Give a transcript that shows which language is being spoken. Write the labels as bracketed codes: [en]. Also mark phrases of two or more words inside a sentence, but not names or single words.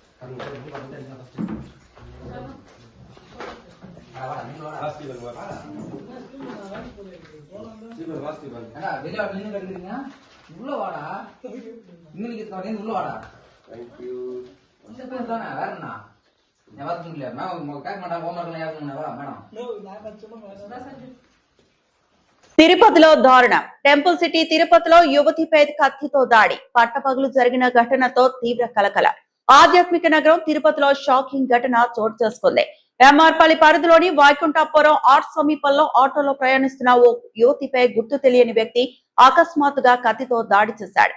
[ta] உள்ள வாடா. இன்னைக்கு உள்ள வாடா. தேங்க்யூ. வேற என்ன பார்க்க முடியல மேடம். கேட்க மாட்டாங்க. [en] homework madam. [te] తిరుపతిలో దారుణం. టెంపుల్ సిటీ తిరుపతిలో యువతిపై కత్తితో దాడి. పట్టపగలు జరిగిన ఘటనతో తీవ్ర కలకల. ఆధ్యాత్మిక నగరం తిరుపతిలో షాకింగ్ ఘటన చోటు చేసుకుంది. ఎంఆర్పల్లి పరిధిలోని వైకుంఠపురం ఆర్ట్ సమీపంలో ఆటోలో ప్రయాణిస్తున్న ఓ యువతిపై గుర్తు తెలియని వ్యక్తి అకస్మాత్తుగా కత్తితో దాడి చేశాడు.